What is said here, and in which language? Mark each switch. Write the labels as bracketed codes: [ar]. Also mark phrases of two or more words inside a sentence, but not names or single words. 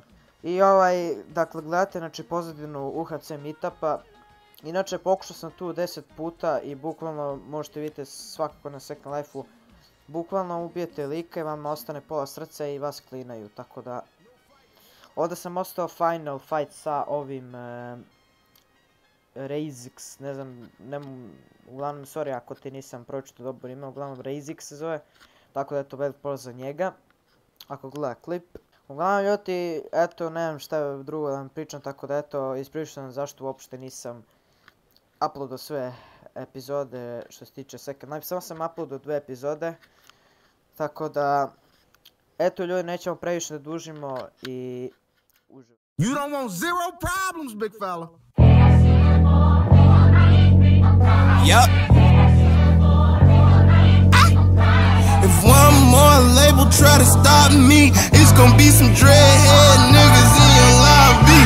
[sr] I dakle gledate, znači, pozadinu UHC meetupa. Inače pokušao sam tu 10 puta i bukvalno možete vidjeti svakako na Second Life-u, bukvalno ubijete lika i vam ostane pola srca i vas klinaju, tako da ovdje sam ostao [en] final fight [sr] sa ovim Razix, ne znam, uglavnom sorry ako ti nisam pročitao dobro ime, uglavnom Razix se zove, tako da eto, velik pozdrav za njega ako gleda klip. Uglavnom ljudi, eto, nemam šta drugo da vam pričam, tako da eto, ispričao sam zašto uopšte nisam uploadao sve epizode što se tiče Second Life, samo sam uploadao 2 epizode, tako da, eto ljudi, nećemo previše da dužimo i uživamo. [en] You don't want zero problems, big fella. Yup. If one more label try to stop me, it's gonna be some dreadhead niggas in your lobby.